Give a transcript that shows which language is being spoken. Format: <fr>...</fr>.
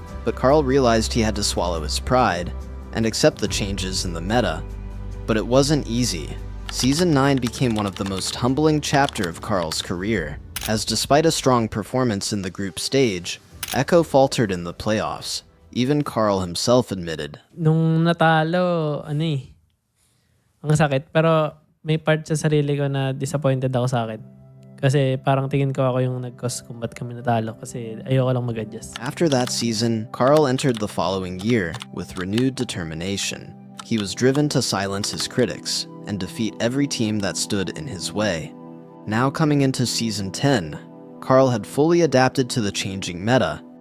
<en>But Karl realized he had to swallow his pride and accept the changes in the meta. But it wasn't easy. Season 9 became one of the most humbling chapter of Karl's career, as despite a strong performance in the group stage, Echo faltered in the playoffs. Even Karl himself admitted.</en> <tl>Nung natalo, ang sakit. Pero may part sa sarili ko na disappointed ako sa akin. Kasi parang tingin ko ako yung nag-cause kung ba't kami natalo. Kasi ayoko lang mag-adjust.</tl> <en>After that season, Karl entered the following year with renewed determination. He was driven to silence his critics and defeat every team that stood in his way. Now coming into Season 10, Karl had fully adapted to the changing meta.</en>